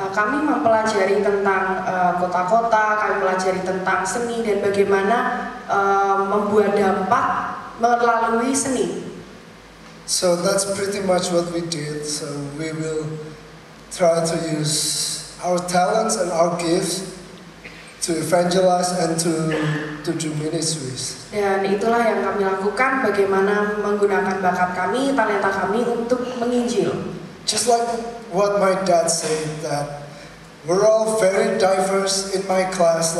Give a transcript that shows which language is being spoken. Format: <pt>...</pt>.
<id>Kami mempelajari tentang kota-kota, kami pelajari tentang seni dan bagaimana membuat dampak melalui seni.</id> <en>So that's pretty much what we did. So we will try to use our talents and our gifts to evangelize and to do ministries.</en> <id>Dan itulah yang kami lakukan, bagaimana menggunakan bakat kami, talenta kami untuk menginjil.</id> <en>Just like what my dad said, that we're all very diverse in my class.</en>